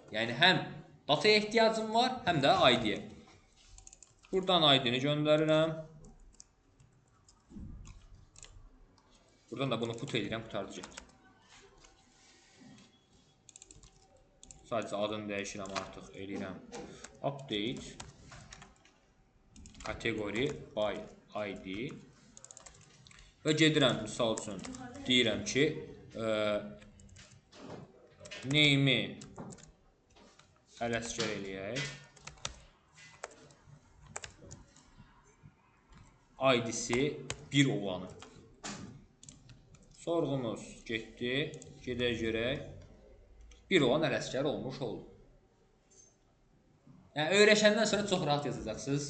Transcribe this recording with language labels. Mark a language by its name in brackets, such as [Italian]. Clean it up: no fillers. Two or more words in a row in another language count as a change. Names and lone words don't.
[Azerbaijani] Yəni həm dataya ehtiyacım var, həm də ID-yə. Buradan ID-ni göndərirəm. Buradan da bunu put edirəm, qutardı getdi. Sadəcə adını dəyişirəm artıq, eləyirəm. [English] Update category by ID [Azerbaijani] və gedirəm, misal üçün deyirəm ki, name-i ələsgər eləyək. ID-si 1 olanı. Sorğumuz getdi, gedək görək. 1 olan ələsgər olmuş oldu. Yəni öyrəşəndən sonra çox rahat yazacaqsınız.